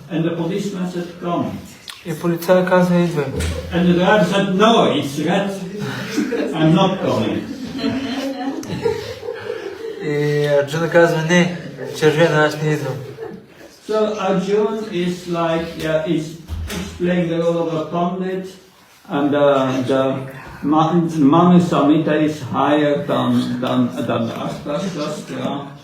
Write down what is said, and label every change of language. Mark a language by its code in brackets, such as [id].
[en] And the policeman said, come. [bg] И полицай казва, идвай. [en] And the driver said, no, it's red. I'm not coming. [bg] И Арджуна казва, не, червено, аз не идвам. [en] So Arjuna is like, he's playing the role of a pandit, and the Manu Samhita is higher than Artha Shastra.